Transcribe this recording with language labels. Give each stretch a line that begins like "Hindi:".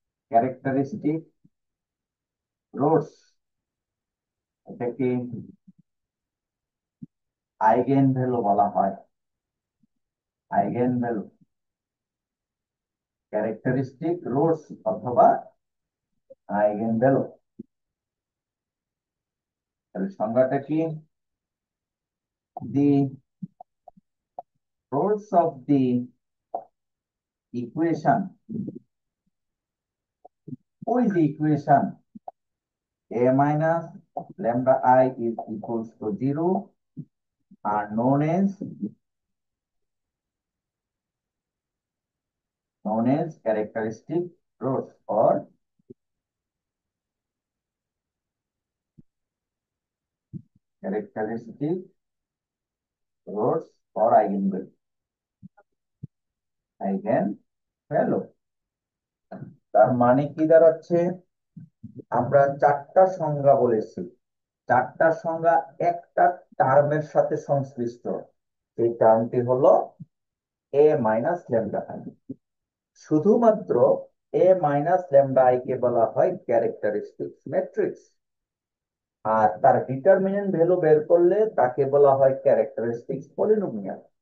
Bangla: Characteristic roots, এটাকে eigen value বলা হয়। আইগেন ভ্যালু, ক্যারেক্টারিস্টিক রুটস অথবা আইগেন ভ্যালু। তাহলে সংজ্ঞাটা কি?
English: the roots of the equation,
Bangla: ওই যে
English: Equation a minus lambda I is equals to 0 are known as characteristic roots or characteristic roots or eigenvalue, eigenvalue।
Bangla: তার মানে কি দাঁড়াচ্ছে? আমরা চারটা সংজ্ঞা বলেছি, চারটা সংজ্ঞা একটা টার্মের সাথে সংশ্লিষ্ট, সেই টার্মটি হলো a মাইনাস ল্যামডা i। শুধুমাত্র a মাইনাস ল্যামডা i কে বলা হয় ক্যারেক্টারিস্টিক ম্যাট্রিক্স, আর তার ডিটারমিনেন্ট ভ্যালু বের করলে তাকে বলা হয় ক্যারেক্টারিস্টিক্স পলিনোমিয়াল।